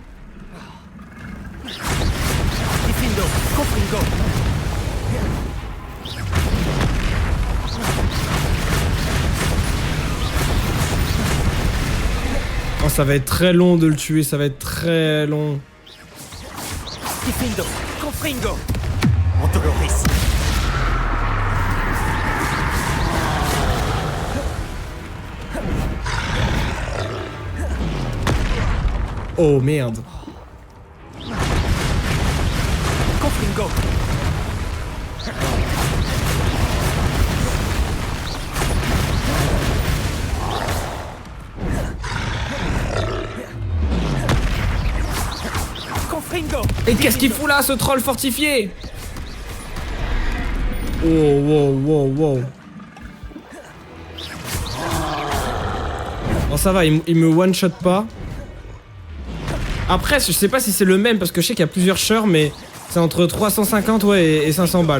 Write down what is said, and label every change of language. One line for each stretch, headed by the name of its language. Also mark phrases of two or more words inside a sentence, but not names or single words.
French: Diffindo. Confringo. Oh, ça va être très long de le tuer, ça va être très long. Diffindo. Confringo. Montoloris. Oh, merde. Confringo. Confringo. Et qu'est-ce qu'il fout là, ce troll fortifié? Oh, wow, wow, wow. Bon, ça va, il me one-shot pas. Après, je sais pas si c'est le même, parce que je sais qu'il y a plusieurs Shure, mais c'est entre 350 ouais, et 500 balles.